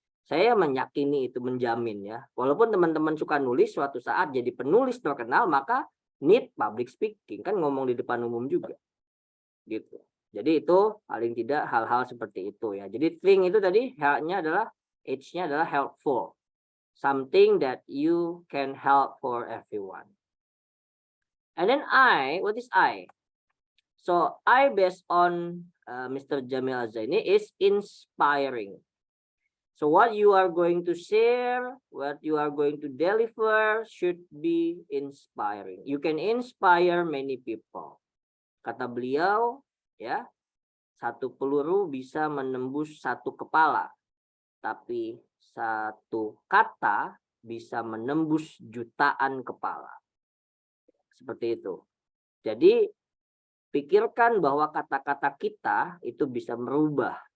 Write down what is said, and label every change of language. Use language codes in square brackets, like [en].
[id] Saya meyakini itu, menjamin ya. Walaupun teman-teman suka nulis, suatu saat jadi penulis terkenal, maka [en] need public speaking, [id] kan ngomong di depan umum juga. Gitu. Jadi itu paling tidak hal-hal seperti itu ya. Jadi think itu tadi H-nya adalah helpful. [en] Something that you can help for everyone. And then I, what is I? So I based on Mr. Jamil Al-Zaini is inspiring. So what you are going to share, what you are going to deliver should be inspiring. You can inspire many people. [id] Kata beliau, ya, satu peluru bisa menembus satu kepala, tapi satu kata bisa menembus jutaan kepala. Seperti itu. Jadi pikirkan bahwa kata-kata kita itu bisa merubah.